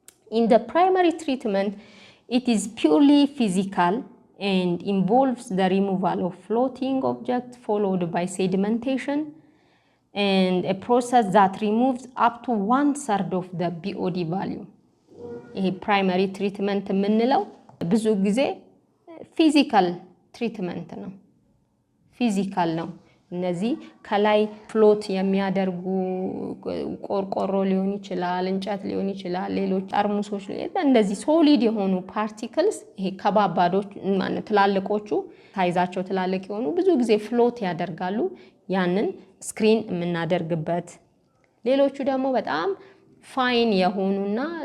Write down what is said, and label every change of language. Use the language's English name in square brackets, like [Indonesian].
[English] In the primary treatment, it is purely physical and involves the removal of floating objects followed by sedimentation and a process that removes up to 1/3 of the BOD value. [Amharic] ይሄ primary treatment የምንለው ብዙ ጊዜ physical treatment ነው. physical ነው. እነዚህ ከላይ ፍሎት የሚያደርጉ ቆርቆሮ ሊሆን ይችላል እንጨት ሊሆን ይችላል ሌሎች ጠርሙሶች እንደዚህ ሶሊድ የሆኑ ፓርቲክልስ ይሄ ከባባዶች ማለት ትላልቆቹ ሳይዛቸው ትላልቅ የሆኑ ብዙ ጊዜ ፍሎት ያደርጋሉ ያንን ስክሪን የምናደርግበት ሌሎቹ ደግሞ በጣም ፋይን የሆኑና